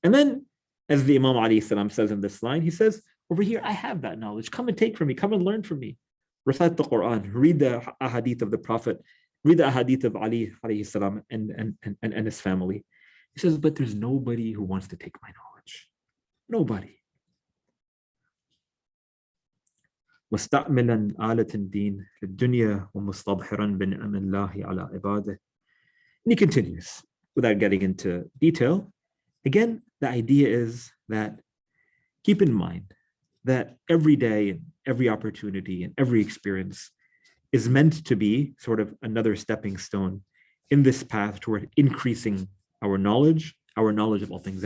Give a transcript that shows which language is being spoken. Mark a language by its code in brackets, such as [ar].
[en] And then, as the Imam alayhi salam says in this line, he says, over here, I have that knowledge. Come and take from me. Come and learn from me. Recite the Qur'an. Read the ahadith of the Prophet. Read the ahadith of Ali alayhi salam and his family. He says, but there's nobody who wants to take my knowledge. Nobody. [ar] مستعملا آلة الدين للدنيا ومستظهرا بنعم الله على عباده. [en] And he continues, without getting into detail. Again, the idea is that keep in mind that every day and every opportunity and every experience is meant to be sort of another stepping stone in this path toward increasing our knowledge of all things.